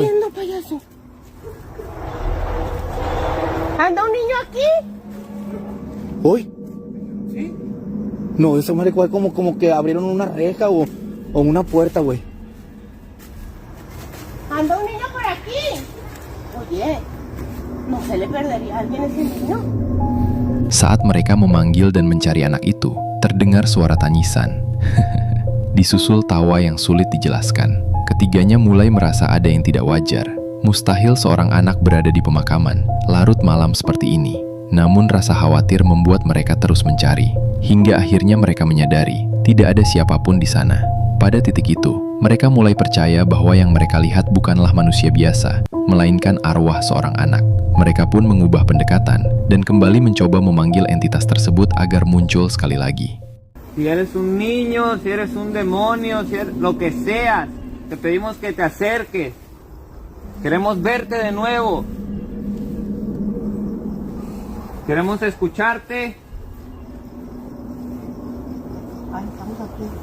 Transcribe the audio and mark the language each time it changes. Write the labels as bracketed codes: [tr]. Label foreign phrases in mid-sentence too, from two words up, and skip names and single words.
[es] riendo, payaso. ¿Anda un niño aquí? ¿Hoy? ¿Sí? No, esa madre fue como que abrieron una reja o una puerta, güey. ¿Anda un niño por aquí? Oye, ¿no se le perdería a alguien ese niño? [id] Saat mereka memanggil dan mencari anak itu, terdengar suara tangisan. Disusul tawa yang sulit dijelaskan. Ketiganya mulai merasa ada yang tidak wajar. Mustahil seorang anak berada di pemakaman, larut malam seperti ini. Namun rasa khawatir membuat mereka terus mencari, hingga akhirnya mereka menyadari tidak ada siapapun di sana. Pada titik itu, mereka mulai percaya bahwa yang mereka lihat bukanlah manusia biasa, melainkan arwah seorang anak. Mereka pun mengubah pendekatan dan kembali mencoba memanggil entitas tersebut agar muncul sekali lagi. [es] Si eres un niño, si eres un demonio, si eres lo que seas, te pedimos que te acerques. Queremos verte de nuevo. Queremos escucharte. Ay, estamos aquí.